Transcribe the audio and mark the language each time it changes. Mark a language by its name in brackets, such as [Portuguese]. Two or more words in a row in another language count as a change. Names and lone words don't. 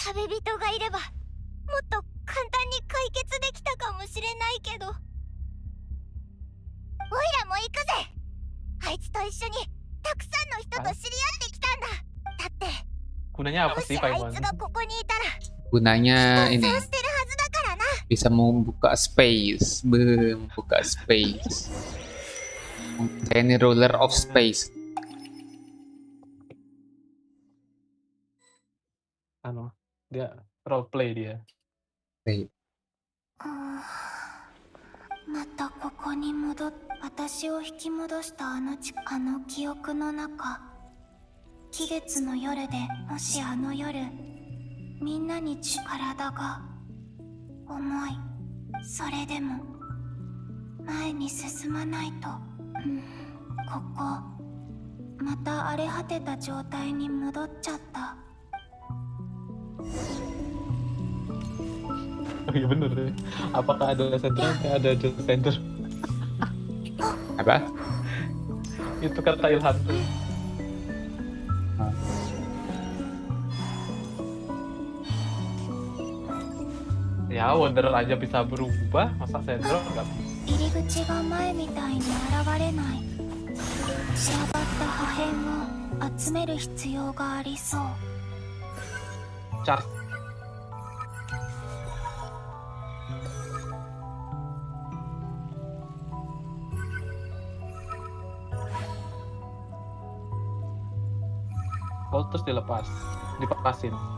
[Japanese] 旅人がいればもっと簡単に解決できたかもしれないけど。おいらも行くぜ。あいつと一緒にたくさんの人と知り合ってきたんだ。だって [Indonesian] Gunanya [Japanese] も [Indonesian] apa [Japanese] し [Indonesian] sih [Japanese] あい [Indonesian] Paimon? [Japanese] つがここにいたら [Indonesian] Gunanya [Japanese] 逃 [Indonesian] ini [Japanese] 走してるはずだからな。 [Indonesian] bisa membuka space. Membuka space. Kayak ini [English] ruler of space. [Indonesian] dia role play dia. [Japanese] またここに私を引き戻したあの記憶の中、期月の夜で、もしあの夜みんなに体が重い、それでも前に進まないと、ここまた荒れ果てた状態に戻っちゃった。 [Indonesian] Oh iya bener deh. Apakah ada sender? Ada sender. Apa? Itu kata Ilham tuh. Ya Wonder aja bisa berubah, masa sender nggak bisa? [Japanese] 入り口が前みたいに現れない。散らばった破片を集める必要がありそう。 [Indonesian] Charge. Oh terus dilepasin.